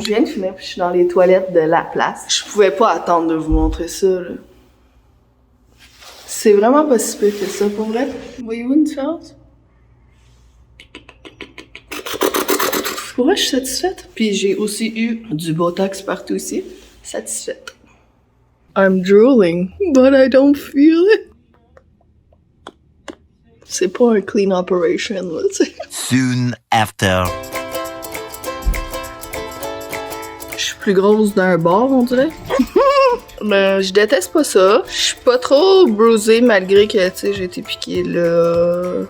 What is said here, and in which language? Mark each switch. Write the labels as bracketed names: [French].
[French] Je viens de finir puis je suis dans les toilettes de la place. Je pouvais pas attendre de vous montrer ça, là. C'est vraiment pas si pire que ça, pour vrai. Voyez-vous une différence? Pour vrai, je suis satisfaite. Puis j'ai aussi eu du Botox partout ici. Satisfaite. [English] I'm drooling, but I don't feel it. [French] C'est pas un [English] clean operation, [French] là, tu sais. [English] Soon after. [French] Je suis plus grosse d'un bord, on dirait. Mais je déteste pas ça. Je suis pas trop bruisée malgré que, tu sais, j'ai été piquée là.